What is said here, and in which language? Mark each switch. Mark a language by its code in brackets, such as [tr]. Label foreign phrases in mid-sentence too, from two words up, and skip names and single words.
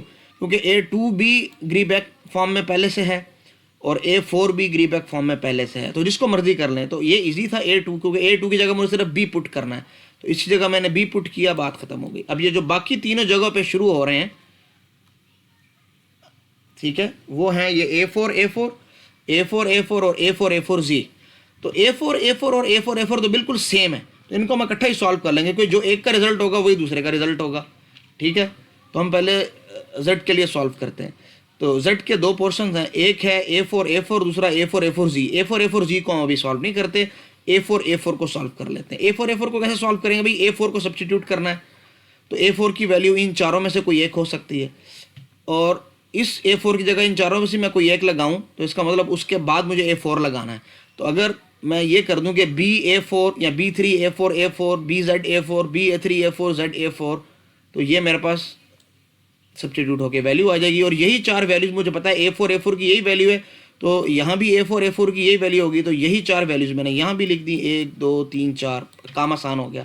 [hi] क्योंकि A2 भी ग्रीबैक फॉर्म में पहले से है और A4 भी ग्रीबैक फॉर्म में पहले से है, तो जिसको मर्जी कर लें। तो ये इजी था A2, क्योंकि A2 की जगह मुझे सिर्फ B पुट करना है, तो इसी जगह मैंने B पुट किया, बात खत्म हो गई। अब ये जो बाकी तीनों जगहों पे शुरू हो रहे हैं, ठीक है, वो हैं ये A4 A4 A4 A4 और A4 A4Z। तो A4 A4 और A4 A4 तो बिल्कुल सेम है, तो इनको हम इकट्ठा ही सॉल्व कर लेंगे, क्योंकि जो एक का रिजल्ट होगा वही दूसरे का रिजल्ट होगा, ठीक है। तो हम पहले Z के लिए सॉल्व करते हैं। तो Z के दो पोर्शन हैं, एक है A4 A4, दूसरा A4 A4Z। A4 A4Z को हम अभी सॉल्व नहीं करते, A4 A4 को सॉल्व कर लेते हैं। A4 A4 को कैसे सॉल्व करेंगे भाई? A4 को सब्स्टिट्यूट करना है, तो A4 की वैल्यू इन चारों में से कोई एक हो सकती है, और इस A4 की जगह इन चारों में से मैं कोई एक लगाऊं, तो इसका मतलब उसके बाद मुझे A4 लगाना है। तो अगर मैं ये कर दूं कि BA4 या B3 A4 A4 BZ A4 BA3 A4 Z A4, तो ये मेरे पास सब्स्टिट्यूट होके वैल्यू आ जाएगी, और यही चार वैल्यूज मुझे पता है A4 A4 की यही वैल्यू है, तो यहाँ भी A4 A4 की यही वैल्यू होगी, तो यही चार वैल्यूज मैंने यहाँ भी लिख दी, 1 2 3 4, काम आसान हो गया।